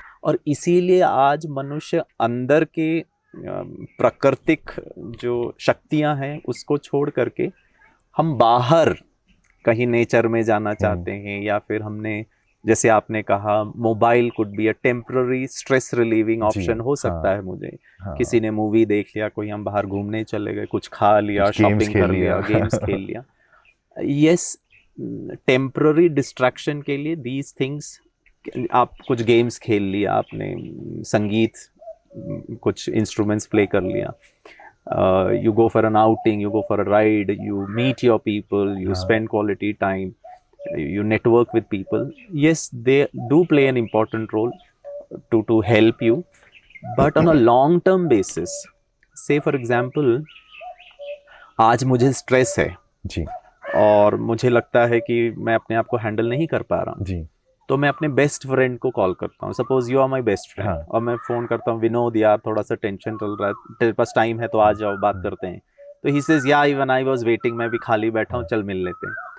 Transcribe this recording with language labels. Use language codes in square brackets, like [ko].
[hi] और इसीलिए आज मनुष्य अंदर के प्राकृतिक जो शक्तियाँ हैं उसको छोड़ करके हम बाहर कहीं नेचर में जाना चाहते हैं, या फिर हमने, जैसे आपने कहा, mobile [en] could be a temporary stress relieving option [hi] हो सकता है। मुझे किसी ने मूवी देख लिया, कोई हम बाहर घूमने चले गए, कुछ खा लिया, शॉपिंग कर लिया, गेम्स खेल लिया, यस, टेम्पररी डिस्ट्रैक्शन के लिए [en] These things. [hi] आप कुछ गेम्स खेल लिया, आपने संगीत, कुछ इंस्ट्रूमेंट्स प्ले कर लिया, [en] you go for an outing, you go for a ride, you meet your people, you spend quality time, you network with people. Yes, they do play an important role to help you, but on a long term basis, say for example, [hi] आज मुझे stress है जी, और मुझे लगता है कि मैं अपने आप को हैंडल नहीं कर पा रहा हूँ जी, तो मैं अपने बेस्ट फ्रेंड को कॉल करता हूँ। [en] suppose you are my best friend, [hi] और मैं फ़ोन करता हूँ, विनोद यार थोड़ा सा टेंशन चल रहा है, तेरे पास टाइम है तो आ जाओ, बात करते हैं। तो [en] he says या even I was waiting, [hi] मैं भी खाली बैठा हूँ, चल मिल लेते हैं।